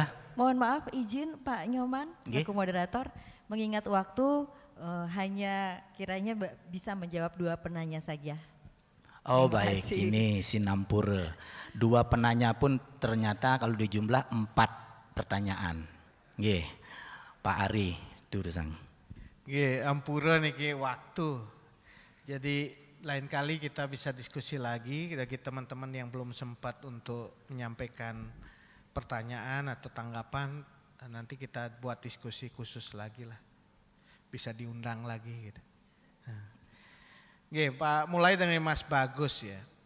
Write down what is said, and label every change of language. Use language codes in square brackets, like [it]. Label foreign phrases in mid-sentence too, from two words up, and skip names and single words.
[id] Mohon maaf izin Pak Nyoman, Nggih. selaku moderator, mengingat waktu hanya kiranya bisa menjawab 2 penanya saja. Oh Terima baik, kasih. ini Sinampura. 2 penanya pun ternyata kalau dijumlah 4 pertanyaan. Nggih, Pak Ari Durusang. [ban] Nggih, ampura niki waktu. [id] Jadi lain kali kita bisa diskusi lagi bagi teman-teman yang belum sempat untuk menyampaikan pertanyaan atau tanggapan, nanti kita buat diskusi khusus lagi lah. Bisa diundang lagi gitu. Nggih, Pak, mulai dari Mas Bagus ya.